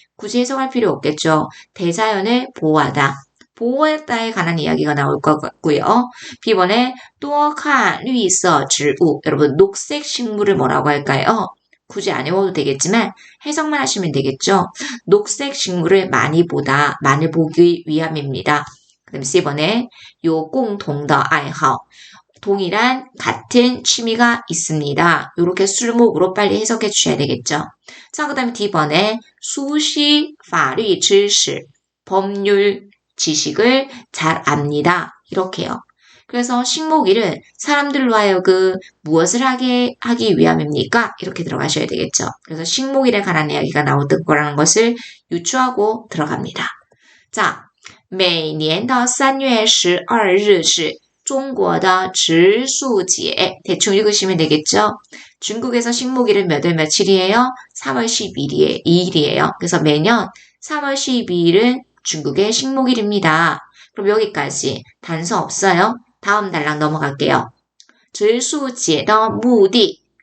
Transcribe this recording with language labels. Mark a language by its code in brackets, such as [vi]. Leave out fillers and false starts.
[ko] 굳이 해석할 필요 없겠죠. 대자연을 보호하다. 보호했다에 관한 이야기가 나올 것 같고요. B번에 [zh] 多看绿色植物. [ko] 여러분, 녹색 식물을 뭐라고 할까요? 굳이 안 외워도 되겠지만 해석만 하시면 되겠죠. 녹색 식물을 많이 보다, 많이 보기 위함입니다. 그다음 C번에 [zh] 有共同的爱好. [ko] 동일한 같은 취미가 있습니다. 이렇게 술목으로 빨리 해석해 주셔야 되겠죠. 자, 그 다음에 D번에 [zh] 熟悉法律知识, [ko] 법률 지식을 잘 압니다. 이렇게요. 그래서 식목일은 사람들로 하여금 무엇을 하기 위함입니까? 이렇게 들어가셔야 되겠죠. 그래서 식목일에 관한 이야기가 나올 거라는 것을 유추하고 들어갑니다. 자, [zh] 每年的3月12日是中国的植树节. [ko] 대충 읽으시면 되겠죠. 중국에서 식목일은 몇 월 며칠이에요? 3월 12일이에요. 그래서 매년 3월 12일은 중국의 식목일입니다. 그럼 여기까지 단서 없어요? 다음 단락 넘어갈게요. [zh] 植树节的目的.